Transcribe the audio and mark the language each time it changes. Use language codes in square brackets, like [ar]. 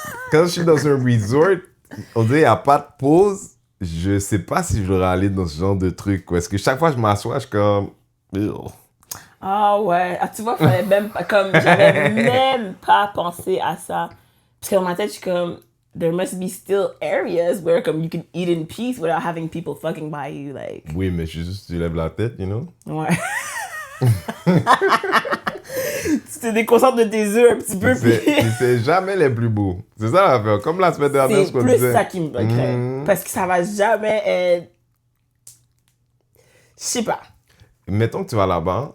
[fr] Quand je suis dans un resort, on dirait qu'il n'y a pas de pause. Je sais pas si je voudrais aller dans ce genre de truc. Parce que chaque fois que je m'assois, je suis comme... Ugh. Ah ouais. Ah, tu vois, fallait même pas, j'avais même pas pensé à ça. Parce que dans ma tête, je suis comme, [en] there must be still areas where [fr] comme [en] you can eat in peace without having people fucking by you, like. [fr] Oui, mais je suis juste, tu lèves la tête, [en] you know? [fr] Ouais. Tu te déconcentres de tes œufs un petit peu. C'est jamais les plus beaux. C'est ça l'affaire. Comme la semaine dernière, C'est plus ça qui me craint. Parce que ça va jamais être... Je sais pas. Mettons que tu vas là-bas,